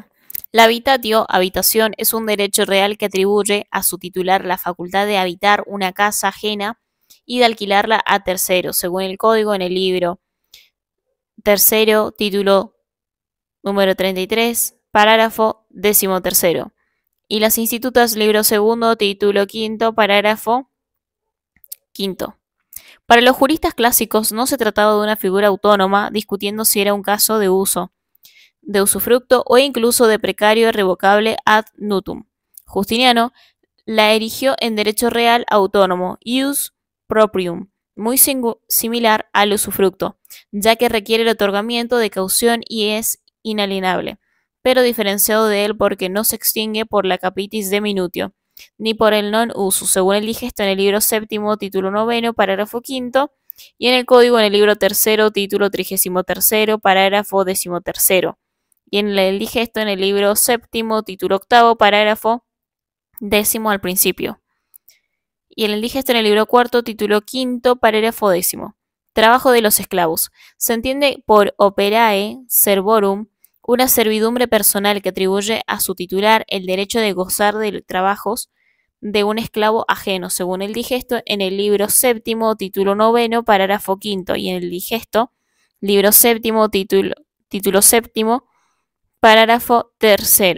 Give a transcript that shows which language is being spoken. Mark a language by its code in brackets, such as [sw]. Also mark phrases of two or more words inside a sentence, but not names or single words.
[es] La habitatio, habitación, es un derecho real que atribuye a su titular la facultad de habitar una casa ajena y de alquilarla a terceros, según el código en el libro tercero, título número 33, parágrafo 13, y las institutas, libro segundo, título quinto, parágrafo quinto. Para los juristas clásicos no se trataba de una figura autónoma, discutiendo si era un caso de uso, de usufructo o incluso de precario revocable [la] ad nutum. [es] Justiniano la erigió en derecho real autónomo, [la] ius proprium, [es] muy similar al usufructo, ya que requiere el otorgamiento de caución y es inalienable, pero diferenciado de él porque no se extingue por la [la] capitis de minutio, [es] ni por el [la] non usus, [es] según el digesto en el libro séptimo, título noveno, parágrafo quinto, y en el código en el libro tercero, título 33, parágrafo 13, y en el digesto en el libro séptimo, título octavo, parágrafo 10 al principio, y en el digesto en el libro cuarto, título quinto, parágrafo 10. Trabajo de los esclavos. Se entiende por [la] operae servorum [es] una servidumbre personal que atribuye a su titular el derecho de gozar de trabajos de un esclavo ajeno, según el digesto en el libro séptimo, título noveno, parágrafo quinto, y en el digesto, libro séptimo, título séptimo, parágrafo tercero.